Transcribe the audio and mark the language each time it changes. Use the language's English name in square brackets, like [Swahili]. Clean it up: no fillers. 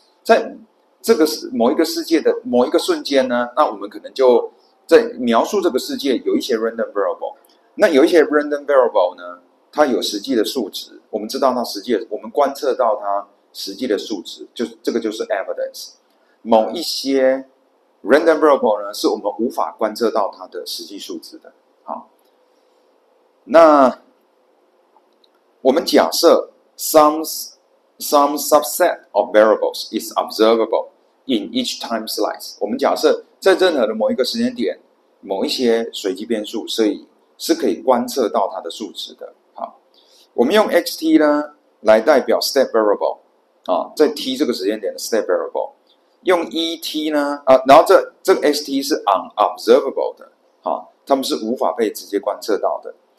[Chinese] 在这个某一个世界的某一个瞬间呢，那我们可能就在描述这个世界有一些 random variable。那有一些 random variable 呢，它有实际的数值，我们知道它实际的，我们观测到它实际的数值，就是这个就是 evidence。某一些 random variable 呢，是我们无法观测到它的实际数值的。 [English] 好， [Chinese] 那我们假设 [English] some subset of variables is observable in each time slice。 [Chinese] 我们假设在任何的某一个时间点，某一些随机变数，所以是可以观测到它的数值的。好，我们用 xt 呢来代表 step variable 在 t 这个时间点的 step variable。用 et 呢然后这个 xt 是 unobservable 的，它们是无法被直接观测到的。